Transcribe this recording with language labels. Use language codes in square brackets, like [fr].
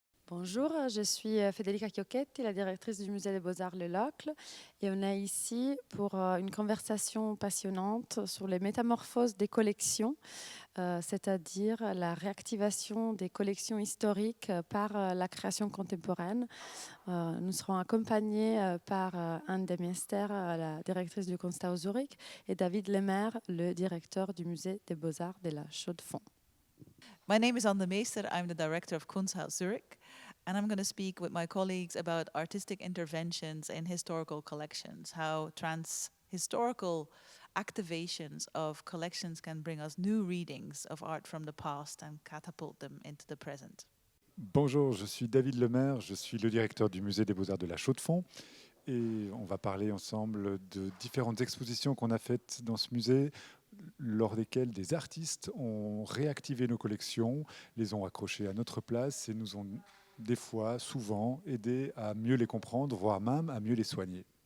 [fr] Bonjour, je suis Federica Chiocchetti, la directrice du Musée des Beaux-Arts Le Locle, et on est ici pour une conversation passionnante sur les métamorphoses des collections, c'est-à-dire la réactivation des collections historiques par la création contemporaine. Nous serons accompagnés par Anne Demester, la directrice du Kunsthaus Zurich, et David Lemaire, le directeur du Musée des Beaux-Arts de la Chaux-de-Fonds. [en] My name is Anne de Meester. I'm the director of Kunsthaus Zurich, and I'm going to speak with my colleagues about artistic interventions in historical collections, how historical activations of collections can bring us new readings of art from the past and catapult them into the present. [fr] Bonjour, je suis David Lemaire, je suis le directeur du Musée des Beaux-Arts de la Chaux-de-Fonds et on va parler ensemble de différentes expositions qu'on a faites dans ce musée lors desquelles des artistes ont réactivé nos collections, les ont accrochées à notre place et nous ont des fois, souvent, aidé à mieux les comprendre, voire même à mieux les soigner.